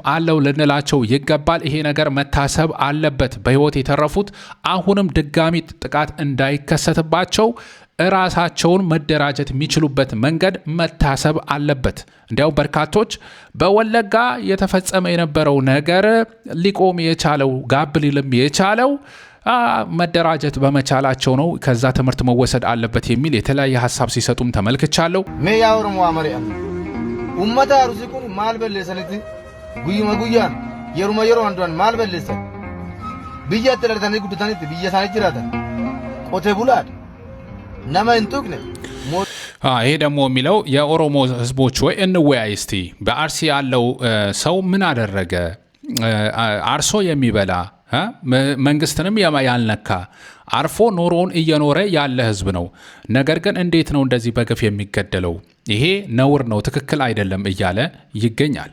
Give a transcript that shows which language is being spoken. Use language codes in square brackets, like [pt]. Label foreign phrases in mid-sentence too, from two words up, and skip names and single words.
[am] አለው ልንላቸው ይገባል። ይሄ ነገር መታሰብ አለበት። በህይወት የተረፉት አሁንም ድጋሚ ጥቃት እንዳይከሰትባቸው እራሳቸውን መደራጀት የሚችሉበት መንገድ መታሰብ አለበት። እንዲያው በርካቶች በወለጋ የተፈጸመ የነበረው ነገር ሊቆም የቻለው ጋብ ሊልም የቻለው መደራጀት በመቻላቸው ነው። ከዛ ትምህርት መወሰድ አለበት የሚል የተለያየ ሀሳብ ሲሰጡም ተመልክቻለሁ። [om] ummata arusi kun maal balleessanitti guyyuma guyyaan yeroo anduan maal balleessan biyya itti dhalatanii guddatanitti biyya isaanii jiraatan qotee bulaadha nama hin tuqne [am] ይሄ ደግሞ የሚለው የኦሮሞ ህዝቦች ወይ እንወያይ እስቲ በአርሲ ያለው ሰው ምን አደረገ አርሶ የሚበላ መንግስትንም ያልነካ አርፎ ኖሮን እየኖረ ያለ ህዝብ ነው ነገር ግን እንዴት ነው እንደዚህ በግፍ የሚገደለው ይሄ ነውር ነው ትክክል አይደለም እያለ ይገኛል